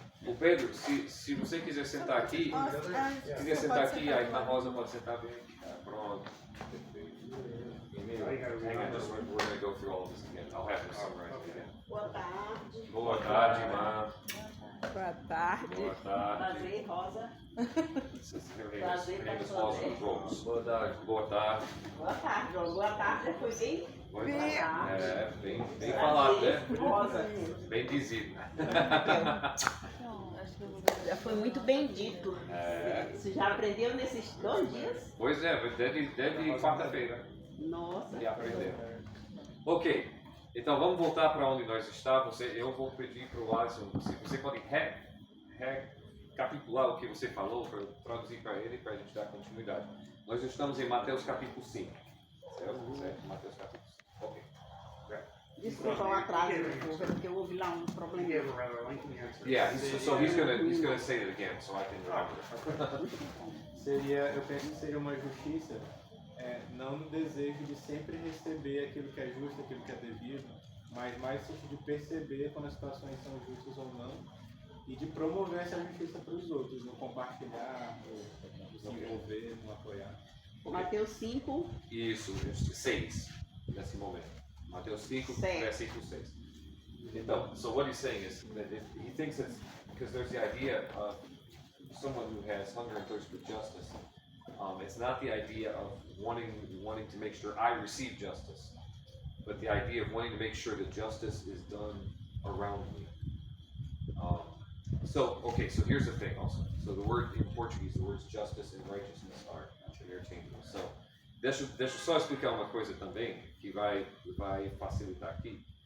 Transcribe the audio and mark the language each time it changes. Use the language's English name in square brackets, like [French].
[Portuguese] O Pedro, se você quiser sentar aqui, a irmã Rosa pode sentar bem aqui. Pronto. [English] Hang on, just we're going to go through all of this again. I'll have to summarize it again. [Portuguese] Boa tarde. Boa tarde, irmã. Boa tarde. Boa tarde. Prazer, Rosa. [English] Her name is Rosa Rose. [Portuguese] Boa tarde. Boa tarde. Boa tarde, João. Boa tarde. Foi bem? Boa Bem. tarde. Bem falado, né? Rosa. Bem dizido. Já foi muito bem dito. Você já aprendeu nesses 2 dias? Pois é, desde quarta-feira. Nossa. E aprendeu. Ok, então vamos voltar para onde nós estávamos. Eu vou pedir para o Alisson, se você pode recapitular o que você falou, para eu traduzir para ele, para a gente dar continuidade. Nós estamos em Mateus capítulo 5. Certo? Mateus capítulo 5. Ok. Desculpa o atraso, porque eu ouvi lá um [English] He [Portuguese] problema. [English] gave a rather lengthy answer. Yeah, so he's gonna say it again, so I can remember. [Portuguese] Eu penso que seria uma justiça, não no desejo de sempre receber aquilo que é justo, aquilo que é devido, mas mais no sentido de perceber quando as situações são justas ou não, e de promover essa justiça para os outros, no compartilhar, no se envolver, no apoiar. Mateus 5. Isso, 6, nesse momento. Mateus 5, versículo 6. [English] Então, so what he's saying is that he thinks it's because there's the idea of someone who has hunger and thirst for justice. It's not the idea of wanting to make sure I receive justice, but the idea of wanting to make sure that justice is done around me. So here's the thing also. So the word in Portuguese, the words justice and righteousness are interchangeable. [Portuguese] So deixa eu só explicar uma coisa também que vai facilitar aqui.